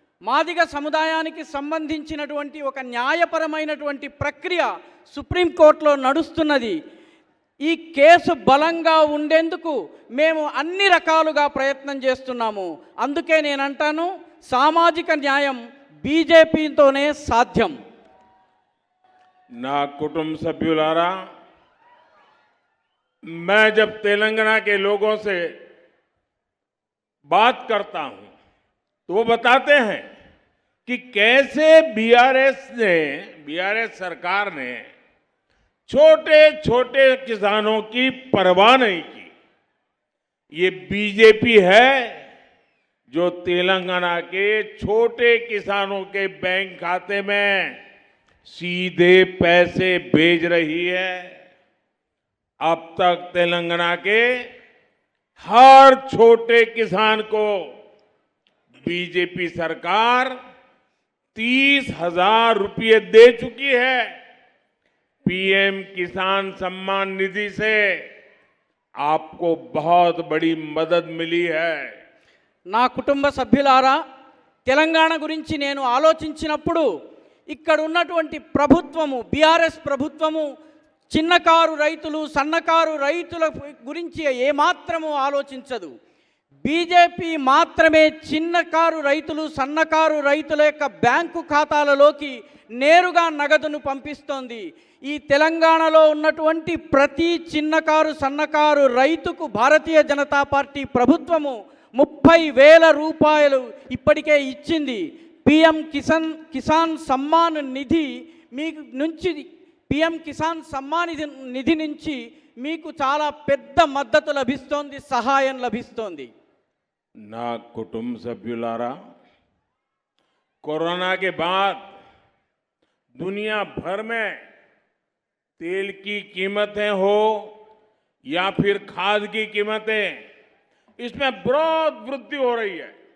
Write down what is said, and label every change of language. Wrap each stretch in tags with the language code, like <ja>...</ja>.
<te>మాదిగ సముదాయానికి సంబంధించినటువంటి ఒక న్యాయపరమైనటువంటి ప్రక్రియ సుప్రీంకోర్టులో నడుస్తున్నది. ఈ కేసు బలంగా ఉండేందుకు మేము అన్ని రకాలుగా ప్రయత్నం చేస్తున్నాము. అందుకే నేను అంటాను, సామాజిక న్యాయం బీజేపీతోనే సాధ్యం. నా కుటుంబ సభ్యులారా,</te> <hi>मैं जब तेलंगाना के लोगों से बात करता हूं तो वो बताते हैं कि कैसे बीआरएस सरकार ने छोटे छोटे किसानों की परवाह नहीं की। ये बीजेपी है जो तेलंगाना के छोटे किसानों के बैंक खाते में सीधे पैसे भेज रही है। अब तक तेलंगाना के हर छोटे किसान को बीजेपी सरकार 30,000 रुपये दे चुकी है। पीएम किसान सम्मान निधि से आपको बहुत बड़ी मदद मिली है।</hi> <te>నా కుటుంబ సభ్యులారా, తెలంగాణ గురించి నేను ఆలోచించినప్పుడు ఇక్కడ ఉన్నటువంటి ప్రభుత్వము, బీఆర్ఎస్ ప్రభుత్వము చిన్నకారు రైతులు, సన్నకారు రైతుల గురించి ఏమాత్రము ఆలోచించదు. బీజేపీ మాత్రమే చిన్నకారు రైతులు, సన్నకారు రైతుల యొక్క బ్యాంకు ఖాతాలలోకి నేరుగా నగదును పంపిస్తోంది. ఈ తెలంగాణలో ఉన్నటువంటి ప్రతి చిన్నకారు, సన్నకారు రైతుకు భారతీయ జనతా పార్టీ ప్రభుత్వము 30,000 రూపాయలు ఇప్పటికే ఇచ్చింది. పిఎం కిసాన్ సమ్మాన్ నిధి మీకు నుంచి, పిఎం కిసాన్ సమ్మాన్ నిధి నుంచి మీకు చాలా పెద్ద మద్దతు లభిస్తోంది, సహాయం లభిస్తోంది. నా కుటుంబ సభ్యులారా,</te> <hi>कोरोना के बाद दुनिया भर में तेल की कीमतें हो या फिर खाद की कीमतें, इसमें बहुत वृद्धि हो रही है।</hi>